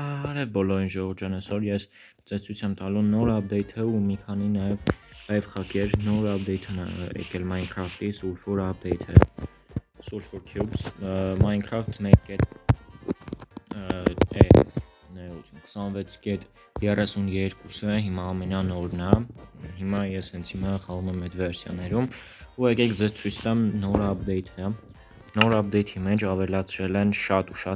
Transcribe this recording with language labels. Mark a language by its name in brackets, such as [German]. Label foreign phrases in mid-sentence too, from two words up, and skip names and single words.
[Armenian] Բարև բոլորին ժողովուրդ, այսօր ես ձեզ ցույց եմ տալու նոր update-ը ու մի քանի նաև [English] live hack-եր, [Armenian] նոր update-ն է եկել Minecraft-ի, Sulfur update-ը, Sulfur Cubes, Minecraft 1.26.32-ը հիմա ամենանորն է, հիմա ես հենց հիմա խաղում եմ այդ վերսիաներում ու եկեք ձեզ ցույց տամ նոր update-ը, նոր update-ի մեջ ավելացրել են շատ ու